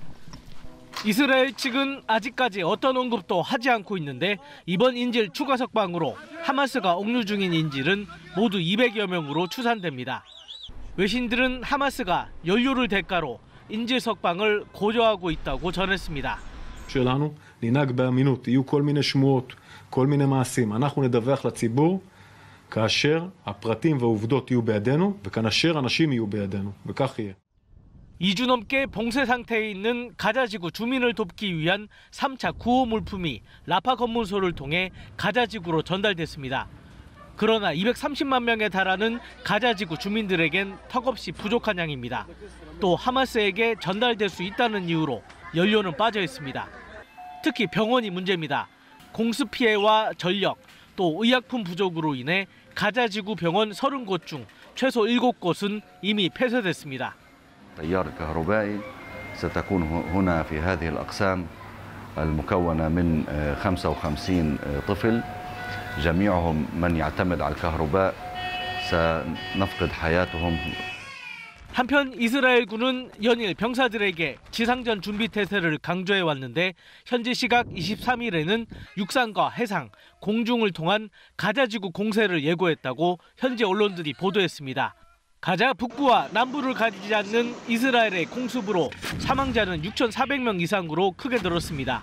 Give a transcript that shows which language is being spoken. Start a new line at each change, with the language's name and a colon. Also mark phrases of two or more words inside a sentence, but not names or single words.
Korean: 이스라엘 측은 아직까지 어떤 언급도 하지 않고 있는데 이번 인질 추가 석방으로 하마스가 억류 중인 인질은 모두 200여 명으로 추산됩니다. 외신들은 하마스가 연료를 대가로 인질 석방을 고려하고 있다고 전했습니다.
Hebrew: שלנו לנהג באמינות, יהיו כל מיני שמועות, כל מיני מעשים. אנחנו נדווח לציבור כאשר הפרטים והעובדות יהיו בידינו וכאשר אנשים יהיו בידינו, וכך יהיה.
Korean: 2주 넘게 봉쇄 상태에 있는 가자지구 주민을 돕기 위한 3차 구호 물품이 라파 검문소를 통해 가자지구로 전달됐습니다. 그러나 230만 명에 달하는 가자지구 주민들에겐 턱없이 부족한 양입니다. 또 하마스에게 전달될 수 있다는 이유로 연료는 빠져 있습니다. 특히 병원이 문제입니다. 공습 피해와 전력, 또 의약품 부족으로 인해 가자지구 병원 30곳 중 최소 7곳은 이미 폐쇄됐습니다.
Arabic: التيار الكهربائي ستكون هنا في هذه الأقسام المكونة من 55 طفل جميعهم من يعتمد على الكهرباء سنفقد حياتهم.
Korean: 한편 이스라엘군은 연일 병사들에게 지상전 준비 태세를 강조해 왔는데 현지 시각 23일에는 육상과 해상, 공중을 통한 가자지구 공세를 예고했다고 현지 언론들이 보도했습니다. 가자 북부와 남부를 가리지 않는 이스라엘의 공습으로 사망자는 6,400명 이상으로 크게 늘었습니다.